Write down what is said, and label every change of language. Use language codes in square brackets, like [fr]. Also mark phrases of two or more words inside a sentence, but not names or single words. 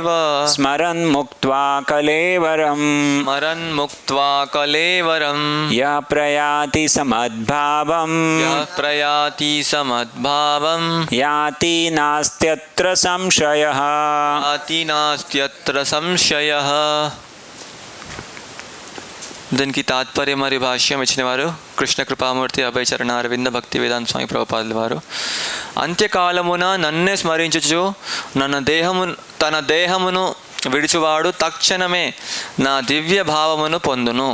[sa] स्मरन् मुक्त्वा कलेवरम् स्मरन्मुक्त्वा कलेवरं यः प्रयाति समद्भावम् यः प्रयाति समद्भावं याति नास्त्यत्र संशयः याति नास्त्यत्र संशयः [te] దీనికి తాత్పర్య మరియు భాష్యం ఇచ్చిన వారు కృష్ణ కృపామూర్తి అభయచరణ అరవింద భక్తి వేదాంత స్వామి ప్రభుపాదుల వారు. అంత్యకాలమున నన్నే స్మరించుచు తన దేహమును విడుచువాడు తక్షణమే నా దివ్య భావమును పొందును.